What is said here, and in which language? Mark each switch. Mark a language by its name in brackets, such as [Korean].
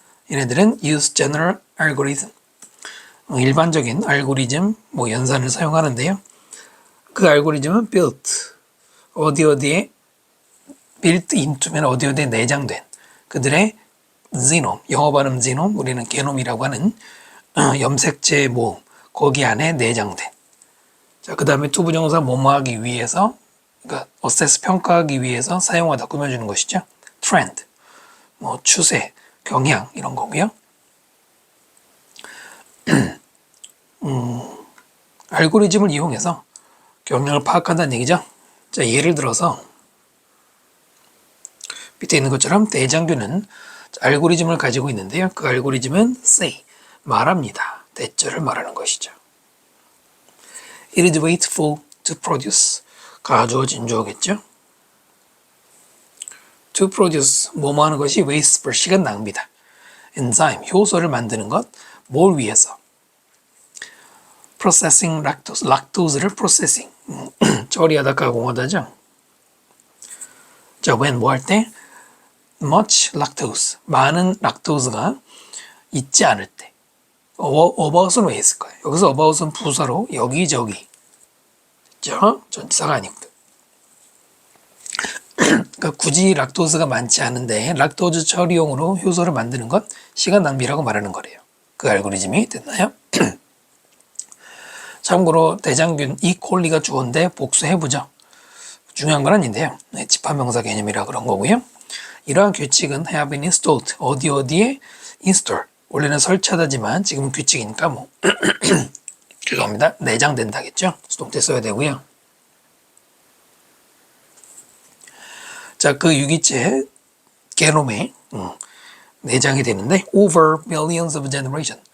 [Korean] 얘네들은 [English] use general algorithm. [Korean] 일반적인 알고리즘, 연산을 사용하는데요. 그 알고리즘은 built. 어디에 built into면 어디에 내장된 그들의 genome, 영어 발음 genome, 우리는 게놈이라고 하는 염색체 모음, 거기 안에 내장된. 자, 그 다음에 투부정사 뭐뭐하기 위해서, 그러니까 assess 평가하기 위해서 사용하다 꾸며주는 것이죠. trend, 추세, 경향 이런 거고요. 알고리즘을 이용해서 경향을 파악한다는 얘기죠. 자, 예를 들어서 밑에 있는 것처럼 대장균은 알고리즘을 가지고 있는데요. 그 알고리즘은 say, 말합니다. 대절을 말하는 것이죠. [English] It is wasteful to produce. [Korean] 가주어 진주어겠죠. To produce, 뭐뭐 하는 것이 wasteful, 시간 낭비다. enzyme, 효소를 만드는 것, 뭘 위해서? processing lactose, 락토스를 processing, 처리하다 가공하다죠. 자, when 뭐 할 때? much lactose, 많은 락토스가 있지 않을 때. about은 왜 있을까요? 여기서 about은 부사로 여기저기. 그죠? 전치사가 아니거든. 그러니까 굳이 락토스가 많지 않은데 락토즈 처리용으로 효소를 만드는 것, 시간 낭비라고 말하는 거래요. 그 알고리즘이 됐나요? 참고로 대장균 이콜리가 주어인데 복수해보죠. 중요한 건 아닌데요. 집합명사 개념이라 그런 거고요. 이러한 규칙은 [English] have been installed. [Korean] 어디에 install. 원래는 설치하다지만 지금은 규칙이니까 죄송합니다. 내장된다겠죠. 수동태 써야 되고요. 자, 그 유기체 게놈에 내장이 되는데 [English] over millions of generation.